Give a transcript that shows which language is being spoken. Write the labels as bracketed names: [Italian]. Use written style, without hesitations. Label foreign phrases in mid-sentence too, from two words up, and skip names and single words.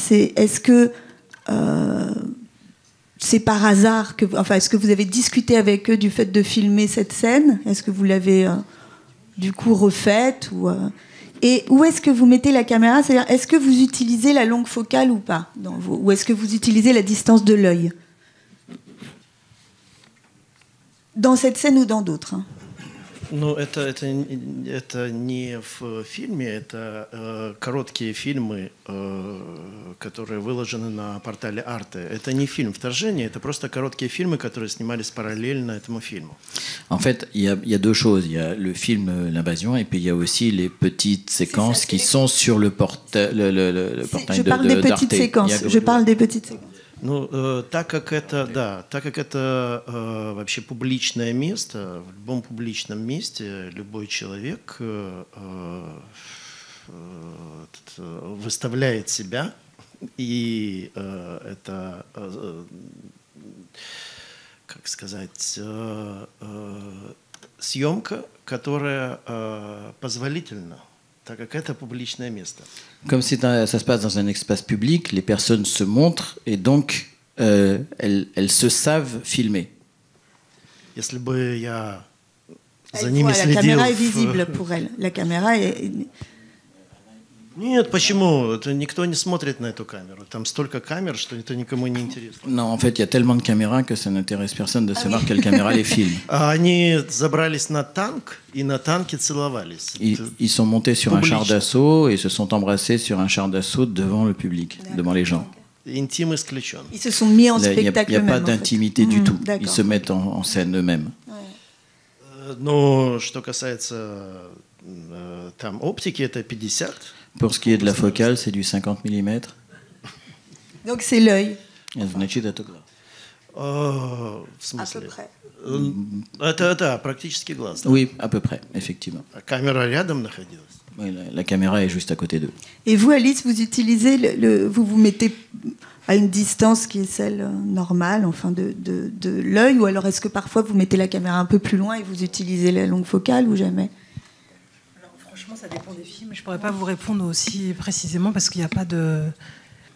[French] C'est est-ce que c'est par hasard est-ce que vous avez discuté avec eux du fait de filmer cette scène? Est-ce que vous l'avez du coup refaite et où est-ce que vous mettez la caméra? C'est-à-dire, est-ce que vous utilisez la longue focale ou pas ou est-ce que vous utilisez la distance de l'œil dans cette scène ou dans d'autres, hein? [Russian] Ну, это не в фильме, это короткие фильмы, которые выложены на портале Arte. Это не фильм «Вторжение», это просто короткие фильмы, которые снимались параллельно этому фильму. [French] En fait, il y a deux choses. Il y a le film L'Invasion et puis il y a aussi les petites séquences qui sont sur le portail le portail Je parle des petites séquences. Je parle des petites séquences. [Russian] Ну, так как это вообще публичное место, в любом публичном месте любой человек выставляет себя, и это, как сказать, съемка, которая позволительна, так как это публичное место. [French] Comme ça se passe dans un espace public, les personnes se montrent et donc elles se savent filmer. [Russian] Если бы я за ними [French] La [Russian] следил... [French] caméra est visible pour elle. La caméra est... [Russian] Нет, почему? Это никто не смотрит на эту камеру. Там столько камер, что это никому не интересно. [French] Non, en fait, il y a tellement de caméras que ça n'intéresse personne de savoir quelle caméra les filme. [Russian] Они забрались на танк и на танке целовались. [French] Ils sont montés sur un char d'assaut et se sont embrassés sur un char d'assaut devant le public, devant les gens. [Russian] Интим исключен. [French] Ils se sont mis en Il spectacle n'y a pas eux-mêmes, d'intimité du tout. D'accord. Ils se mettent en scène eux-mêmes. [Russian] Но что касается там оптики, это 50. [French] Pour ce qui est de la focale, c'est du 50 mm. Donc c'est l'œil. [Russian] В [French] À peu [Russian] смысле? [French] près. [Russian] Это практически глаз. Да? [French] Oui, à peu près, effectivement. [Russian] А камера рядом находилась. [French] Oui, la caméra est juste à côté d'eux. Et vous, Alice, vous utilisez vous mettez à une distance qui est celle normale, enfin de l'œil, ou alors est-ce que parfois vous mettez la caméra un peu plus loin et vous utilisez la longue focale ou jamais? Alors, franchement, ça dépend des films. Je ne pourrais pas vous répondre aussi précisément parce qu'il n'y a pas de...